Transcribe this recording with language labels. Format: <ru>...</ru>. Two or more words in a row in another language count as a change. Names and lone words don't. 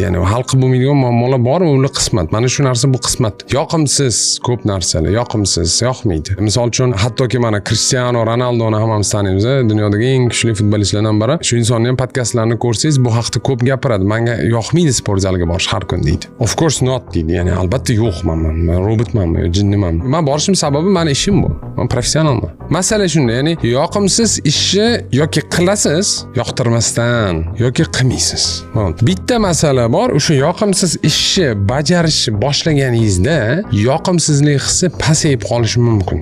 <uz>Ya'ni hal qilib bo'lmaydigan muammolar bor, ular qismat. Mana shu narsa bu qismat. Yoqimsiz ko'p narsalar, yoqimsiz, yoqmaydi. Misol uchun hattoki mana Cristiano Ronaldoni hammamiz taniymiz, dunyodagi eng kuchli futbolistlardan biri. Shu insonning ham podkastlarini ko'rsangiz, bu haqda ko'p gapiradi. Menga yoqmaydi sport zaliga borish har kun deydi.</uz> <en>Of course not deydi.</en> <uz>Ya'ni albatta yo'q, men robotman, jinniman. Men borishim sababi meni ishim bu. Men professionalman. Masala shunda, ya'ni yoqimsiz ishni yoki qilasiz, yoqtirmasdan yoki qilmaysiz. Bitta masala bor, o'sha yoqimsiz ishni bajarishni boshlaganingizda yoqimsizlik hissi pasayib qolishi mumkin.</uz>